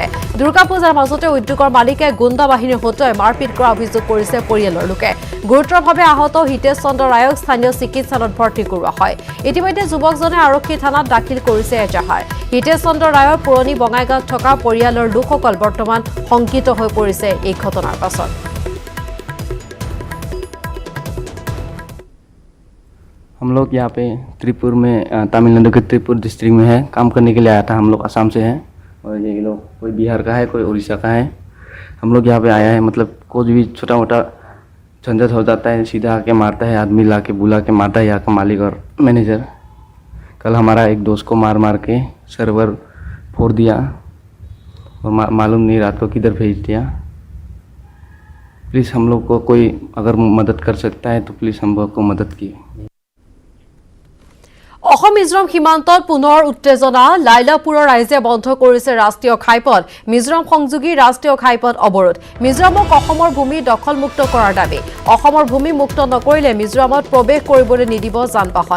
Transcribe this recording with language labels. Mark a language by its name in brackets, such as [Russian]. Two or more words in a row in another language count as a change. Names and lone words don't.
[Assamese] দুৰ্গা পূজাৰ মাজতে উদ্যোগৰ মালিকে গুণ্ডা বাহিনীৰ হতুৱাই মাৰপিট কৰা অভিযোগ কৰিছে পৰিয়ালৰ লোকে। গুৰুতৰভাৱে আহত হিতেশ চন্দ্ৰ ৰায়ক স্থানীয় চিকিৎসালয়ত ভৰ্তি কৰোৱা হয়। ইতিমধ্যে যুৱকজনে আৰক্ষী থানাত দাখিল কৰিছে এজাহাৰ। হিতেশ চন্দ্ৰ ৰায়ৰ পুৰণি বঙাইগাঁৱত থকা পৰিয়ালৰ লোকসকল বৰ্তমান শংকিত হৈ পৰিছে এই ঘটনাৰ পাছত। [Hindi] हम लोग यहाँ पे त्रिपुर में तमिलनाडु के त्रिपुर डिस्ट्रिक्ट में है, काम करने के लिए आया था। हम लोग असम से हैं और ये लोग कोई बिहार का है, कोई उड़ीसा का है। हम लोग यहाँ पे आया है, मतलब कुछ भी छोटा मोटा झंझट हो जाता है सीधा आके मारता है, आदमी ला के बुला के मारता है यहाँ का मालिक और मैनेजर। कल हमारा एक दोस्त को मार के सर्वर फोड़ दिया और मालूम नहीं रात को किधर भेज दिया। प्लीज़ हम लोग को कोई अगर मदद कर सकता है तो प्लीज़ हम लोग को मदद की। [Assamese] অসম মিজোৰাম সীমান্তত পুনৰ উত্তেজনা। লাইলাপুৰৰ ৰাইজে বন্ধ কৰিছে ৰাষ্ট্ৰীয় ঘাইপথ। মিজোৰাম সংযোগী ৰাষ্ট্ৰীয় ঘাইপথ অৱৰোধ। মিজোৰামক অসমৰ ভূমি দখলমুক্ত কৰাৰ দাবী। অসমৰ ভূমি মুক্ত নকৰিলে মিজোৰামত প্ৰৱেশ কৰিবলৈ নিদিব যান-বাহন।